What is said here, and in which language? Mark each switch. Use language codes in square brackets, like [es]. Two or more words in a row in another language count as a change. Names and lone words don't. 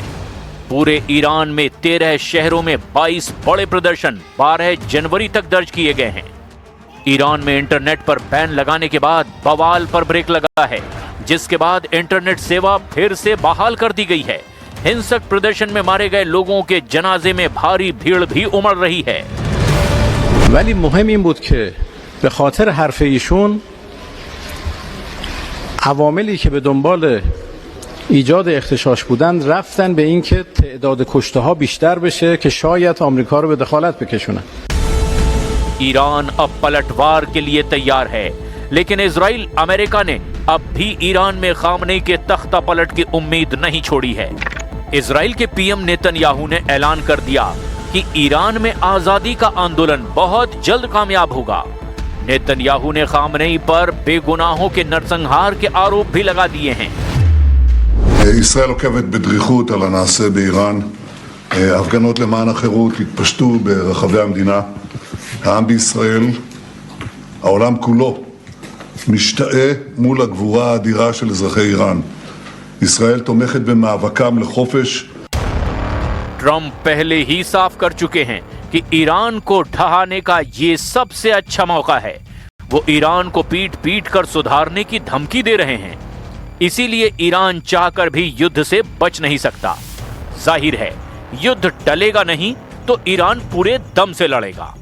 [hi] पूरे ईरान में 13 शहरों में 22 बड़े प्रदर्शन 12 जनवरी तक दर्ज किए गए हैं। ईरान में इंटरनेट पर बैन लगाने के बाद बवाल पर ब्रेक लगा है, जिसके बाद इंटरनेट सेवा फिर से बहाल कर दी गई है। हिंसक प्रदर्शन में मारे गए लोगों के जनाजे में भारी भीड़ भी उमड़ रही है। [fa] ولی مهم این بود که به خاطر حرف ایشون عواملی که به دنبال ایجاد اغتشاش بودن رفتن به این که تعداد کشته ها بیشتر بشه که شاید آمریکا رو به دخالت بکشونن. [hi] ईरान अब पलटवार के लिए तैयार है, लेकिन इजराइल अमेरिका ने अब भी ईरान में खामनेई के तख्ता पलट की उम्मीद नहीं छोड़ी है। इजराइल के पीएम नेतन्याहू ने ऐलान कर दिया कि ईरान में आजादी का आंदोलन बहुत जल्द कामयाब होगा। नेतन्याहू ने खामनेई पर बेगुनाहों के नरसंहार के आरोप भी लगा दिए हैं। [he] ישראל עוקבת בדריכות על הנעשה באיראן. הפגנות למען החירות התפשטו ברחבי המדינה. העם בישראל, העולם כולו, משתאה מול הגבורה האדירה של אזרחי איראן. ישראל תומכת במאבקם לחופש. [hi] ट्रंप पहले ही साफ कर चुके हैं कि ईरान को ढहाने का ये सबसे अच्छा मौका है। वो ईरान को पीट पीट कर सुधारने की धमकी दे रहे हैं। इसीलिए ईरान चाहकर भी युद्ध से बच नहीं सकता। जाहिर है युद्ध टलेगा नहीं तो ईरान पूरे दम से लड़ेगा।